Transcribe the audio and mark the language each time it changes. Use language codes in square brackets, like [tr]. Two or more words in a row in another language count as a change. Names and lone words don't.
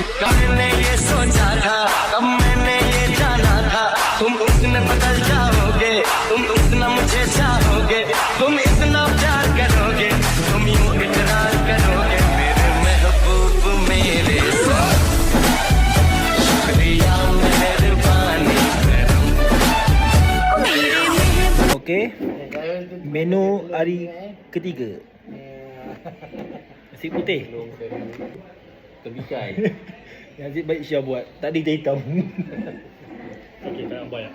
[hi] मैंने ये सोचा था, कब मैंने ये जाना था, तुम उसमें बदल जाओगे, तुम उतना मुझे चाहोगे, तुम इतना प्यार करोगे, तुम यूं इकरार करोगे मेरे महबूब मेरे साथ। शुक्रिया मेहरबानी [ms] Okey. Menu hari ketiga. Nasi putih. Terbikai. Yang baik Syah buat. Tak ada hitam. Okey, tak nak bayar.